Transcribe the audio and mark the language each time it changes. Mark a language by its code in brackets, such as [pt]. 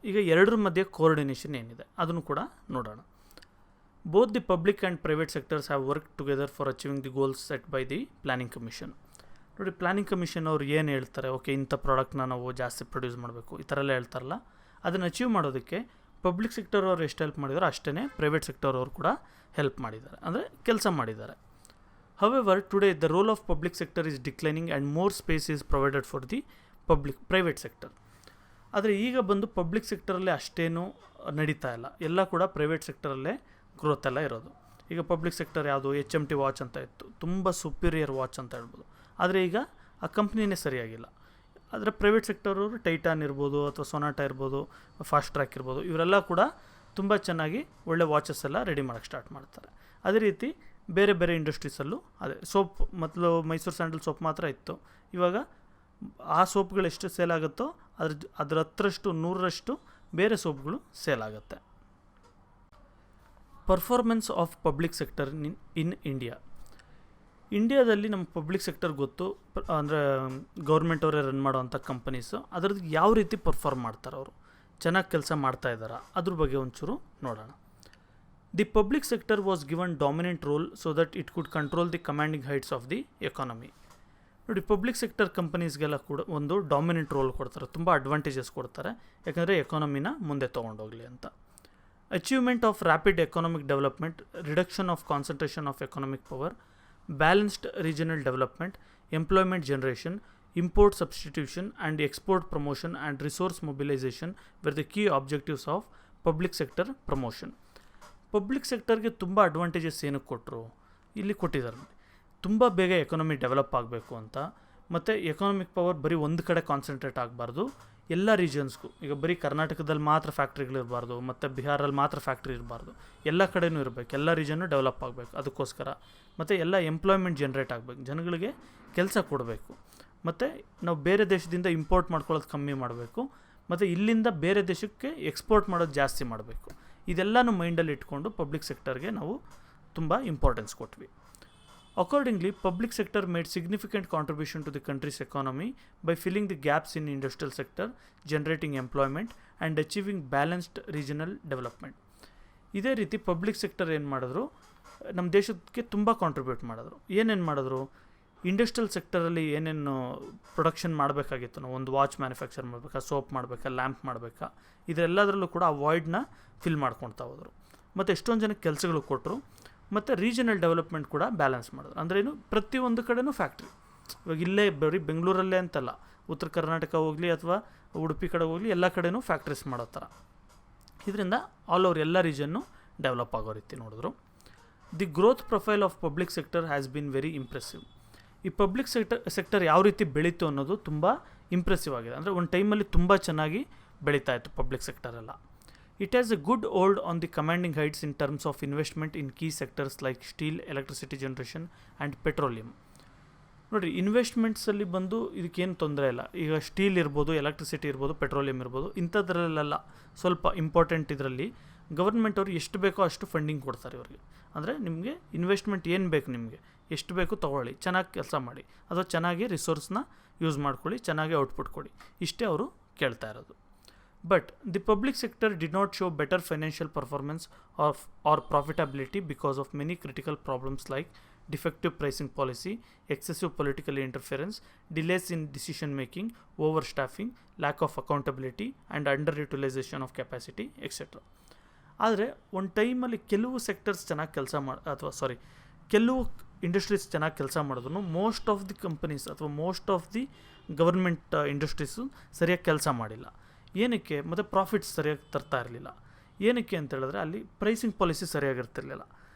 [kn] ಈಗ ಎರಡರ ಮಧ್ಯೆ ಕೋಆರ್ಡಿನೇಷನ್ ಏನಿದೆ ಅದನ್ನು ಕೂಡ ನೋಡೋಣ. [en] Both the public and private sectors have work together for achieving the goals set by the planning commission. [kn] ನೋಡಿ, ಪ್ಲ್ಯಾನಿಂಗ್ ಕಮಿಷನ್ ಅವ್ರು ಏನು ಹೇಳ್ತಾರೆ, ಓಕೆ ಇಂಥ ಪ್ರಾಡಕ್ಟ್ನ ನಾವು ಜಾಸ್ತಿ ಪ್ರೊಡ್ಯೂಸ್ ಮಾಡಬೇಕು, ಈ ಥರ ಎಲ್ಲ ಹೇಳ್ತಾರಲ್ಲ, ಅದನ್ನು ಅಚೀವ್ ಮಾಡೋದಕ್ಕೆ ಪಬ್ಲಿಕ್ ಸೆಕ್ಟರ್ ಅವ್ರು ಎಷ್ಟು ಹೆಲ್ಪ್ ಮಾಡಿದಾರೋ ಅಷ್ಟೇ ಪ್ರೈವೇಟ್ ಸೆಕ್ಟರ್ ಅವರು ಕೂಡ ಹೆಲ್ಪ್ ಮಾಡಿದ್ದಾರೆ, ಅಂದರೆ ಕೆಲಸ ಮಾಡಿದ್ದಾರೆ. [en] However, today the role of public sector is declining and more space is provided for the private sector. [kn] ಆದರೆ ಈಗ ಬಂದು ಪಬ್ಲಿಕ್ ಸೆಕ್ಟರಲ್ಲೇ ಅಷ್ಟೇನು ನಡೀತಾ ಇಲ್ಲ, ಎಲ್ಲ ಕೂಡ ಪ್ರೈವೇಟ್ ಸೆಕ್ಟರಲ್ಲೇ ಗ್ರೋತ್ ಎಲ್ಲ ಇರೋದು. ಈಗ ಪಬ್ಲಿಕ್ ಸೆಕ್ಟರ್ ಯಾವುದು, HMT ವಾಚ್ ಅಂತ ಇತ್ತು, ತುಂಬ ಸುಪೀರಿಯರ್ ವಾಚ್ ಅಂತ ಹೇಳ್ಬೋದು, ಆದರೆ ಈಗ ಆ ಕಂಪ್ನಿನೇ ಸರಿಯಾಗಿಲ್ಲ. ಆದರೆ ಪ್ರೈವೇಟ್ ಸೆಕ್ಟರವರು ಟೈಟಾನ್ ಇರ್ಬೋದು ಅಥವಾ ಸೊನಾಟಾ ಇರ್ಬೋದು, ಫಾಸ್ಟ್ ಟ್ರ್ಯಾಕ್ ಇರ್ಬೋದು, ಇವರೆಲ್ಲ ಕೂಡ ತುಂಬ ಚೆನ್ನಾಗಿ ಒಳ್ಳೆ ವಾಚಸ್ ಎಲ್ಲ ರೆಡಿ ಮಾಡೋಕ್ಕೆ ಸ್ಟಾರ್ಟ್ ಮಾಡ್ತಾರೆ. ಅದೇ ರೀತಿ ಬೇರೆ ಬೇರೆ ಇಂಡಸ್ಟ್ರೀಸಲ್ಲೂ ಅದೇ ಸೋಪ್, ಮೊದಲು ಮೈಸೂರು ಸ್ಯಾಂಡಲ್ ಸೋಪ್ ಮಾತ್ರ ಇತ್ತು, ಇವಾಗ ಆ ಸೋಪ್ಗಳು ಎಷ್ಟು ಸೇಲ್ ಆಗುತ್ತೋ ಅದರ 100% ಬೇರೆ ಸೋಪ್ಗಳು ಸೇಲ್ ಆಗುತ್ತೆ. [en] Performance of public sector in India. [kn] ಇಂಡಿಯಾದಲ್ಲಿ ನಮ್ಮ ಪಬ್ಲಿಕ್ ಸೆಕ್ಟರ್ ಗೊತ್ತು, ಅಂದರೆ ಗೌರ್ಮೆಂಟ್ ಅವರೇ ರನ್ ಮಾಡೋವಂಥ ಕಂಪನೀಸು, ಅದರದ್ದು ಯಾವ ರೀತಿ ಪರ್ಫಾರ್ಮ್ ಮಾಡ್ತಾರೆ, ಅವರು ಚೆನ್ನಾಗಿ ಕೆಲಸ ಮಾಡ್ತಾ ಇದ್ದಾರಾ, ಅದ್ರ ಬಗ್ಗೆ ಒಂಚೂರು ನೋಡೋಣ. [en] The public sector was given dominant role so that it could control the commanding heights of the economy. [kn] ನೋಡಿ, ಪಬ್ಲಿಕ್ ಸೆಕ್ಟರ್ ಕಂಪನೀಸ್ಗೆಲ್ಲ ಕೂಡ ಒಂದು ಡಾಮಿನೆಂಟ್ ರೋಲ್ ಕೊಡ್ತಾರೆ, ತುಂಬ ಅಡ್ವಾಂಟೇಜಸ್ ಕೊಡ್ತಾರೆ, ಯಾಕಂದರೆ ಎಕಾನಮಿನ ಮುಂದೆ ತೊಗೊಂಡೋಗಲಿ ಅಂತ. [en] Achievement of rapid economic development, reduction of concentration of economic power, balanced regional development, employment generation, import substitution and export promotion and resource mobilisation were the key objectives of public sector promotion. [kn] Public ಸೆಕ್ಟರ್ಗೆ ತುಂಬ advantages ಏನಕ್ಕೆ ಕೊಟ್ಟರು, ಇಲ್ಲಿ ಕೊಟ್ಟಿದ್ದಾರೆ. ತುಂಬ ಬೇಗ economy develop ಆಗಬೇಕು ಅಂತ, ಮತ್ತು ಎಕಾನಮಿಕ್ ಪವರ್ ಬರೀ ಒಂದು ಕಡೆ ಕಾನ್ಸಂಟ್ರೇಟ್ ಆಗಬಾರ್ದು, ಎಲ್ಲ ರೀಜನ್ಸ್ಗೂ. ಈಗ ಬರೀ ಕರ್ನಾಟಕದಲ್ಲಿ ಮಾತ್ರ ಫ್ಯಾಕ್ಟ್ರಿಗಳಿರಬಾರ್ದು, ಮತ್ತು ಬಿಹಾರಲ್ಲಿ ಮಾತ್ರ ಫ್ಯಾಕ್ಟ್ರಿ ಇರಬಾರ್ದು, ಎಲ್ಲ ಕಡೆಯೂ ಇರಬೇಕು, ಎಲ್ಲ ರೀಜನ್ನು ಡೆವಲಪ್ ಆಗಬೇಕು. ಅದಕ್ಕೋಸ್ಕರ ಮತ್ತು ಎಲ್ಲ ಎಂಪ್ಲಾಯ್ಮೆಂಟ್ ಜನ್ರೇಟ್ ಆಗಬೇಕು, ಜನಗಳಿಗೆ ಕೆಲಸ ಕೊಡಬೇಕು, ಮತ್ತು ನಾವು ಬೇರೆ ದೇಶದಿಂದ ಇಂಪೋರ್ಟ್ ಮಾಡ್ಕೊಳ್ಳೋದು ಕಮ್ಮಿ ಮಾಡಬೇಕು, ಮತ್ತು ಇಲ್ಲಿಂದ ಬೇರೆ ದೇಶಕ್ಕೆ ಎಕ್ಸ್ಪೋರ್ಟ್ ಮಾಡೋದು ಜಾಸ್ತಿ ಮಾಡಬೇಕು. ಇದೆಲ್ಲನೂ ಮೈಂಡಲ್ಲಿ ಇಟ್ಕೊಂಡು ಪಬ್ಲಿಕ್ ಸೆಕ್ಟರ್ಗೆ ನಾವು ತುಂಬ ಇಂಪಾರ್ಟೆನ್ಸ್ ಕೊಟ್ವಿ. [en] Accordingly, public sector made significant contribution to the country's economy by filling the gaps in industrial sector, generating employment and achieving balanced regional development. [kn] ಇದೇ ರೀತಿ ಪಬ್ಲಿಕ್ ಸೆಕ್ಟರ್ ಏನು ಮಾಡಿದ್ರು, ನಮ್ಮ ದೇಶಕ್ಕೆ ತುಂಬ ಕಾಂಟ್ರಿಬ್ಯೂಟ್ ಮಾಡಿದ್ರು. ಏನೇನು ಮಾಡಿದ್ರು, ಇಂಡಸ್ಟ್ರಿಯಲ್ ಸೆಕ್ಟರಲ್ಲಿ ಏನೇನು ಪ್ರೊಡಕ್ಷನ್ ಮಾಡಬೇಕಾಗಿತ್ತು, ನಾವು ಒಂದು ವಾಚ್ ಮ್ಯಾನುಫ್ಯಾಕ್ಚರ್ ಮಾಡಬೇಕಾ, ಸೋಪ್ ಮಾಡಬೇಕಾ, ಲ್ಯಾಂಪ್ ಮಾಡಬೇಕಾ, ಇದರೆಲ್ಲದರಲ್ಲೂ ಕೂಡ ಆ ವಾಯ್ಡ್ನ ಫಿಲ್ ಮಾಡ್ಕೊಳ್ತಾ ಹೋದರು. ಮತ್ತು ಎಷ್ಟೊಂದು ಜನಕ್ಕೆ ಕೆಲಸಗಳು ಕೊಟ್ಟರು, ಮತ್ತು ರೀಜನಲ್ ಡೆವಲಪ್ಮೆಂಟ್ ಕೂಡ ಬ್ಯಾಲೆನ್ಸ್ ಮಾಡಿದ್ರು. ಅಂದ್ರೇನು, ಪ್ರತಿಯೊಂದು ಕಡೆನೂ ಫ್ಯಾಕ್ಟ್ರಿ. ಇವಾಗ ಇಲ್ಲೇ ಬರೀ ಬೆಂಗಳೂರಲ್ಲೇ ಅಂತಲ್ಲ, ಉತ್ತರ ಕರ್ನಾಟಕ ಹೋಗಲಿ ಅಥವಾ ಉಡುಪಿ ಕಡೆ ಹೋಗಲಿ, ಎಲ್ಲ ಕಡೆನೂ ಫ್ಯಾಕ್ಟ್ರೀಸ್ ಮಾಡೋ ಥರ. ಇದರಿಂದ ಆಲ್ ಓವರ್ ಎಲ್ಲ ರೀಜನ್ನು ಡೆವಲಪ್ ಆಗೋ ರೀತಿ ನೋಡಿದ್ರು. [en] The growth profile of public sector has been very impressive. [kn] ಈ ಪಬ್ಲಿಕ್ ಸೆಕ್ಟರ್ ಯಾವ ರೀತಿ ಬೆಳೀತು ಅನ್ನೋದು ತುಂಬ ಇಂಪ್ರೆಸಿವ್ ಆಗಿದೆ. ಅಂದರೆ ಒಂದು ಟೈಮಲ್ಲಿ ತುಂಬ ಚೆನ್ನಾಗಿ ಬೆಳೀತಾ ಇತ್ತು public ಸೆಕ್ಟರೆಲ್ಲ. [en] It has a good hold on the commanding heights in terms of investment in key sectors like steel, electricity generation and petroleum. [kn] ನೋಡಿ, ಇನ್ವೆಸ್ಟ್ಮೆಂಟ್ಸಲ್ಲಿ ಬಂದು ಇದಕ್ಕೇನು ತೊಂದರೆ ಇಲ್ಲ. ಈಗ ಸ್ಟೀಲ್ ಇರ್ಬೋದು, ಎಲೆಕ್ಟ್ರಿಸಿಟಿ ಇರ್ಬೋದು, ಪೆಟ್ರೋಲಿಯಂ ಇರ್ಬೋದು, ಇಂಥದ್ರಲ್ಲೆಲ್ಲ ಸ್ವಲ್ಪ ಇಂಪಾರ್ಟೆಂಟ್ ಇದರಲ್ಲಿ ಗವರ್ಮೆಂಟ್ ಅವರು ಎಷ್ಟು ಬೇಕೋ ಅಷ್ಟು ಫಂಡಿಂಗ್ ಕೊಡ್ತಾರೆ ಇವ್ರಿಗೆ. ಅಂದರೆ ನಿಮಗೆ ಇನ್ವೆಸ್ಟ್ಮೆಂಟ್ ಏನು ಬೇಕು, ನಿಮಗೆ ಎಷ್ಟು ಬೇಕು ತೊಗೊಳ್ಳಿ, ಚೆನ್ನಾಗಿ ಕೆಲಸ ಮಾಡಿ, ಅಥವಾ ಚೆನ್ನಾಗಿ ರಿಸೋರ್ಸ್ನ ಯೂಸ್ ಮಾಡ್ಕೊಳ್ಳಿ, ಚೆನ್ನಾಗಿ ಔಟ್ಪುಟ್ ಕೊಡಿ, ಇಷ್ಟೇ ಅವರು ಕೇಳ್ತಾ ಇರೋದು. [en] But the public sector did not show better financial performance or profitability because of many critical problems like defective pricing policy, excessive political interference, delays in decision making, overstaffing, lack of accountability and underutilization of capacity, etc. [kn] ಆದರೆ ಒಂದು ಟೈಮಲ್ಲಿ ಕೆಲವು sectors ಚೆನ್ನಾಗಿ ಕೆಲವು industries ಚೆನ್ನಾಗಿ ಕೆಲಸ ಮಾಡಿದ್ರು [en] most of the companies [kn] ಅಥವಾ most of the government industries ಸರಿಯಾಗಿ ಕೆಲಸ ಮಾಡಿಲ್ಲ. ಏನಕ್ಕೆ? ಮತ್ತು ಪ್ರಾಫಿಟ್ಸ್ ಸರಿಯಾಗಿ ತರ್ತಾ ಇರಲಿಲ್ಲ. ಏನಕ್ಕೆ ಅಂತ ಹೇಳಿದ್ರೆ ಅಲ್ಲಿ ಪ್ರೈಸಿಂಗ್ ಪಾಲಿಸಿ ಸರಿಯಾಗಿರ್ತಿರ್ಲಿಲ್ಲ.